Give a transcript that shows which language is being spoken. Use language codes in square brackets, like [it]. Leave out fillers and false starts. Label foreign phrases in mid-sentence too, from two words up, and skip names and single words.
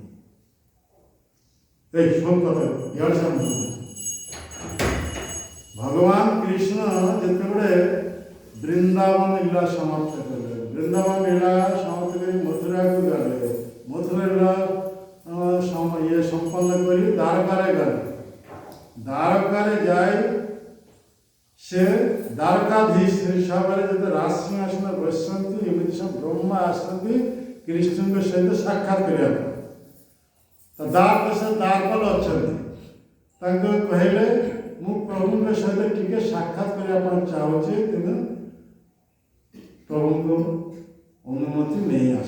[or] ଭଗବାନ କୃଷ୍ଣ ଯେତେବେଳେ ବୃନ୍ଦାବନ ଲୀଳା ସମାପ୍ତ କଲେ, ବୃନ୍ଦାବନ ଲୀଳା ସମାପ୍ତ କରି ମଥୁରାକୁ ଗଲେ, ମଥୁରା ଲୀଳା ସମ୍ପନ୍ନ କରି ଦ୍ୱାରକାରେ ଗଲେ। ଦ୍ୱାରକାରେ ଯାଏ, ସେ ଦ୍ୱାରକାଧୀଶ ହିସାବରେ ଯେତେ ରାଜସିଂହାସନ ବସିଛନ୍ତି, ଏମିତି ସବୁ ବ୍ରହ୍ମା ଆସିଛନ୍ତି କୃଷ୍ଣଙ୍କ ସହିତ ସାକ୍ଷାତ କରିବା ପାଇଁ। ତ ସେ ଦ୍ୱାରପାଳ ଅଛନ୍ତି, ତାଙ୍କୁ କହିଲେ ମୁଁ ପ୍ରଭୁଙ୍କ ସହିତ ଟିକେ ସାକ୍ଷାତ କରିବା ପାଇଁ ଚାହୁଁଛି, ତେଣୁ ପ୍ରଭୁଙ୍କୁ ଅନୁମତି ନେଇ ଆସ।